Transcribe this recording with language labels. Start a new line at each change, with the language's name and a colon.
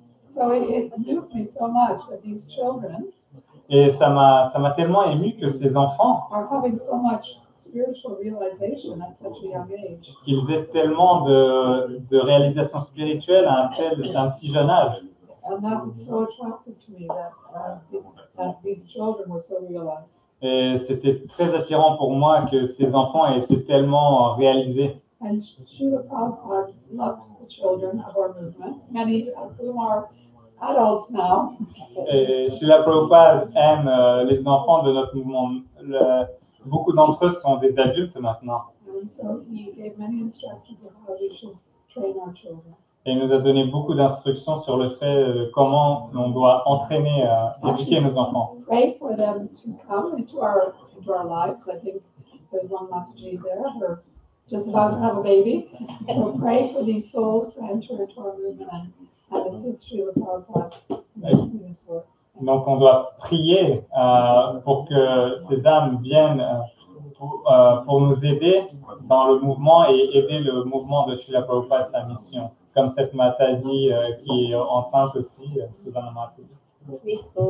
English: So it moved me so much that these children
French: Et ça m'a tellement ému que ces enfants,
English: are having so much spiritual realization at such a young age.
French: qu'ils aient tellement de réalisation spirituelle à un si jeune âge.
English: And that was so attractive to me that these children were so realized.
French: Et c'était très attirant pour moi que ces enfants aient été tellement réalisés.
English: And Srila Prabhupada loved the children of our movement, many of whom are adults now.
French: Et Srila Prabhupada aime les enfants de notre mouvement. Beaucoup d'entre eux sont des adultes maintenant.
English: And so he gave many instructions of how we should train our children.
French: Et il nous a donné beaucoup d'instructions sur le fait de comment on doit entraîner, éduquer nos enfants.
English: Pray for them to come into our lives. I think there's one Mataji there. They're just about to have a baby. So pray for these souls to enter into our movement and assist Srila Prabhupada in his work.
French: Donc on doit prier pour que ces âmes viennent pour nous aider dans le mouvement et aider le mouvement de Srila Prabhupada, sa mission. Comme cette Mataji qui est enceinte aussi, Sudhana Mataji.